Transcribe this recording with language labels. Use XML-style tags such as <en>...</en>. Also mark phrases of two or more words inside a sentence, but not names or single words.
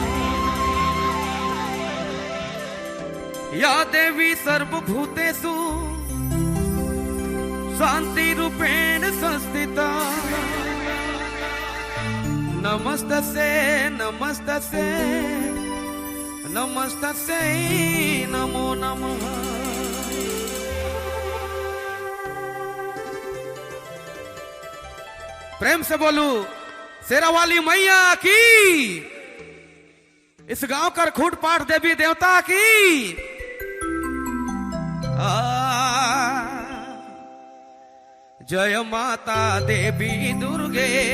<sa>या देवी सर्वभूतेषु शान्तिरूपेण संस्थिता। नमस्तस्यै नमस्तस्यै नमस्तस्यै नमो नमः।</sa> <hi>प्रेम से बोलू शेरावाली मैया की, इस गांव कर खूट पाठ देवी देवता की। जय माता देवी दुर्गे।</hi>